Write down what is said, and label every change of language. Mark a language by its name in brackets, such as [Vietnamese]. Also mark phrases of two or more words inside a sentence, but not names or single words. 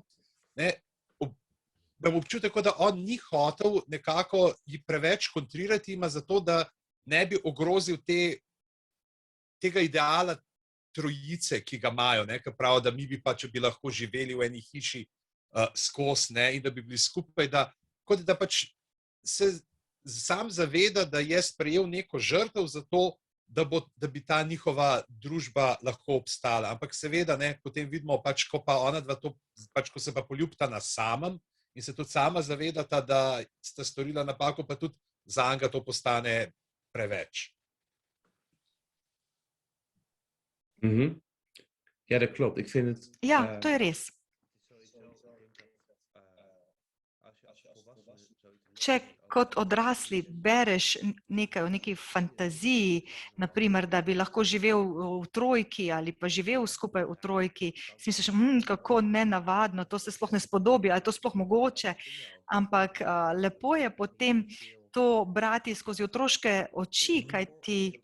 [Slovenian] da bo občutek, da on ni hotel nekako ji preveč kontrirati, ima zato, da ne bi ogrozil tega ideala trojice, ki ga imajo, ki pravijo, da mi bi pa, če bi lahko živeli v eni hiši skozi in da bi bili skupaj, da pač se sam zaveda, da je sprejel neko žrtev za to, da bi ta njihova družba lahko obstala. Ampak seveda, potem vidimo, pač, ko pa ona dva to, pač, ko se pa poljubita na samem in se tudi sama zavedata, da sta storila napako, pa tudi zanj to postane preveč. [Dutch] Ja, dat klopt. Ik vind het... [Slovenian] Ja, to je res. Če kot odrasli bereš nekaj o neki fantaziji, naprimer, da bi lahko živel v trojki ali pa živel skupaj v trojki, si misliš, kako nenavadno, to se sploh ne spodobi, ali je to sploh mogoče, ampak lepo je potem to brati skozi otroške oči, kajti